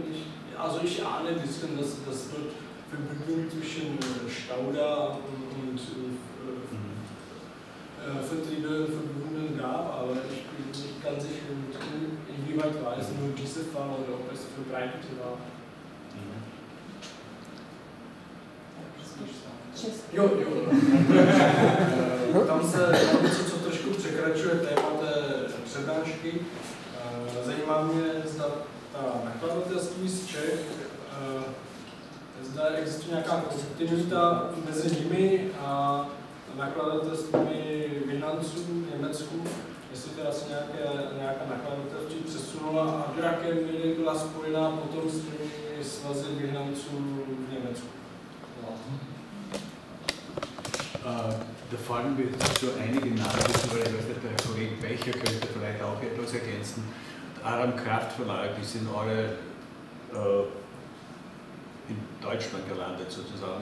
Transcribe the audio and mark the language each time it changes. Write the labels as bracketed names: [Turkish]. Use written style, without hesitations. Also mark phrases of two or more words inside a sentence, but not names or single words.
[German] Also ich ahne ein bisschen, dass dort Verbindung zwischen Stauda und Vertriebenenverbünden gab, aber ich bin nicht ganz sicher, inwieweit war es nur dieser Fall oder ob es verbreitet war. [Czech] Jo. Tam se něco, co trošku překračuje téma té přednášky. Zajímá mě, zda ta nakladatelství z Čech, zda existuje nějaká kontinuita mezi nimi a nakladatelství vyhnanců v Německu, jestli teda se nějaká nakladatelství přesunula a do jaké míry byla spojená potom s těmi svazy vyhnanců v Německu. [German] Da fallen mir so einige Namen, weil der Kollege Becher könnte vielleicht auch etwas ergänzen. Adam Kraft Verlag, die sind alle in Deutschland gelandet sozusagen.